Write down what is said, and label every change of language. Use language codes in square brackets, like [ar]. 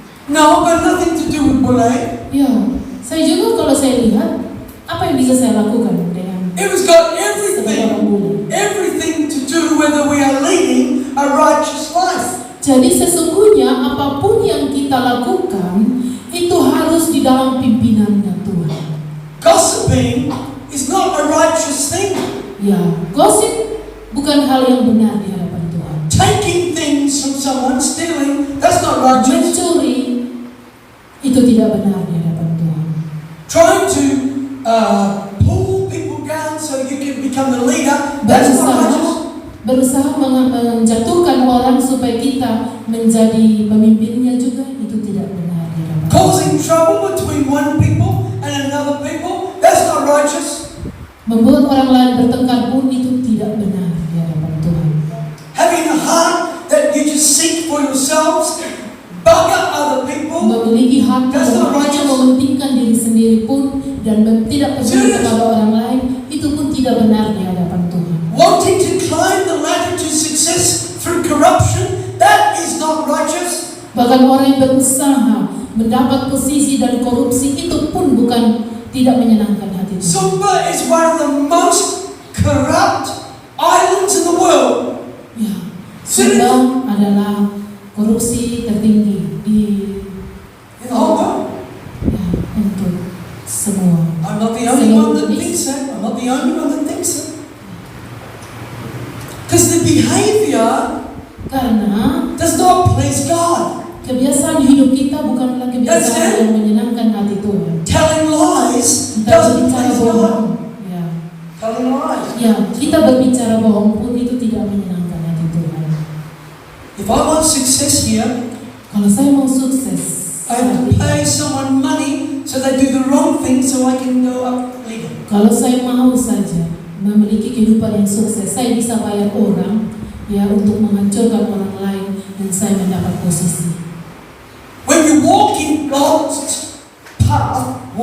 [en] No, got nothing to do with bully. [id] Ya, saya juga kalau saya lihat, apa yang bisa saya lakukan dengan [en] It was got [id] seorang bully? [en] everything to do whether we are leading a righteous life. [id] Jadi sesungguhnya apapun yang kita lakukan itu harus di dalam pimpinannya Tuhan. [en] Gossiping is not a righteous thing. [id] Ya, gosip bukan hal yang benar di hadapan Tuhan. [en] Taking things from someone, stealing, that's not righteous. [id] Mencuri itu tidak benar di hadapan Tuhan. [en] Trying to pull people down so you can become the leader, that's not righteous. [id] berusaha menjatuhkan orang supaya kita menjadi pemimpinnya juga, itu tidak benar di hadapan Tuhan. [en] Causing trouble between one people and another people, that's not righteous. [id] Membuat orang lain bertengkar pun itu tidak benar di hadapan Tuhan. [en] Having a heart that you just seek for yourselves, bugger other people, [id] Memiliki hati [en] that's [id] yang [en] not [id] hanya mementingkan diri sendiri pun dan tidak peduli kepada orang lain, itu pun tidak benar di hadapan Tuhan. [en] Wanting to climb the ladder to success through corruption, that is not righteous. [id] Bahkan orang yang berusaha mendapat posisi dan korupsi itu pun tidak menyenangkan hati Tuhan. [en] Sumba is one of the most corrupt islands in the world. [id] Ya, Sumba adalah korupsi tertinggi di [en] In the whole world. [id] ya, untuk semua. [en] I'm not the only one that thinks so. I'm not the only one that thinks so. Because the behavior [id] Karena [en] does not please God. [id] kebiasaan hidup kita bukanlah kebiasaan yang menyenangkan hati Tuhan. [en] Telling lies [id] Kita [en] doesn't [id] berbicara [en] please [id] bohong. [en] God. [id] Ya. [en] Telling lies. [id] Ya, kita berbicara bohong pun itu tidak menyenangkan hati Tuhan. [en] If I want success here, [id] Kalau saya mau sukses, [en] I have to pay someone money so they do the wrong thing so I can go up legal. [id] kalau saya mau saja memiliki kehidupan yang sukses, saya bisa bayar orang ya untuk menghancurkan orang lain dan saya mendapat posisi. [en] When you walk in God's path,